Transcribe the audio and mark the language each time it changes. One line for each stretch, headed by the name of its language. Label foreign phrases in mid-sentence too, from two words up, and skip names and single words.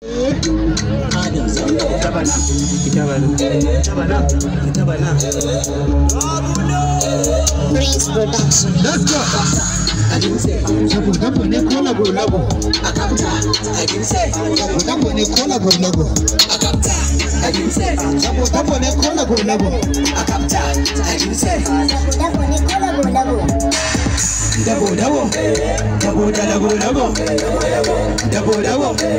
Hausa: Adam Zango. Ita bana. Ita bana. Ita bana.
English: Breeze Production. Let's go.
Hausa: Dabo, dabo ne ko lago, lago. Dabo, dabo ne ko lago, lago. Dabo, dabo ne ko lago. Dabo, dabo. Dabo da lago, lago. Dabo, dabo.